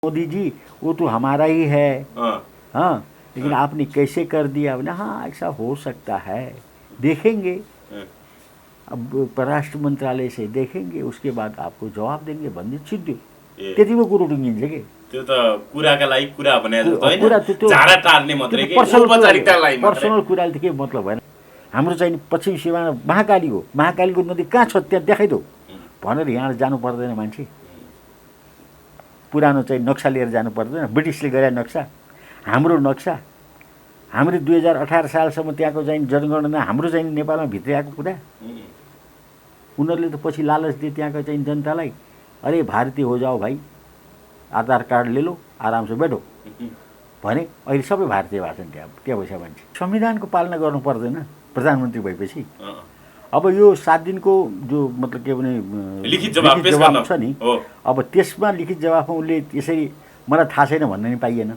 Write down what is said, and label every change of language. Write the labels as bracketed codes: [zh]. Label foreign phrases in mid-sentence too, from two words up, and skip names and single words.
[hi] मोदी जी वो तो हमारा ही है। हाँ हाँ, लेकिन आपने कैसे कर दिया? बोले हाँ ऐसा हो सकता है, देखेंगे, हाँ। अब परराष्ट्र मंत्रालय से देखेंगे, उसके बाद आपको जवाब देंगे [ne] भन्ने छिट्यो। ए त्यतिको कुरो टुङ्गिन्छ के। त्यो त कुराका लागि कुरा भने जस्तो होइन, कुरा त्यो झाडा टार्ने मात्रै के, पर्सनल औपचारिकताका लागि मात्रै। पर्सनल कुराले त के मतलब भएन। हाम्रो चाहिँ पश्चिम सीमामा महाकाली हो, महाकालीको नदी कहाँ छ त्यहाँ देखाइदेऊ भनेर यहाँ जानु पर्दैन मान्छे। पुरानो चाहिँ नक्सा लिएर जानु पर्दैन, ब्रिटिसले गरे नक्सा, हाम्रो नक्सा, हामीले 2018 सालसम्म त्यहाँको चाहिँ जनगणना हाम्रो चाहिँ नेपालमा भित्रिआएको कुरा। उनीहरूले त पछि लालच दिए त्यहाँको चाहिँ जनतालाई, [hi] अरे भारतीय हो जाओ भाइ, आधार कार्ड ले लो, आराम से बैठो [ne] भने अहिले सबै भारतीय भएको छन् त्यहाँ बसेका मान्छे। संविधानको पालना गर्नु पर्दैन प्रधानमन्त्री भएपछि। अब यो 7 दिनको जो मतलब के भने लिखित जवाब छ नि, अब त्यसमा लिखित जवाबमा उनले यसरी मलाई थाहा छैन भन्न नि पाइएन।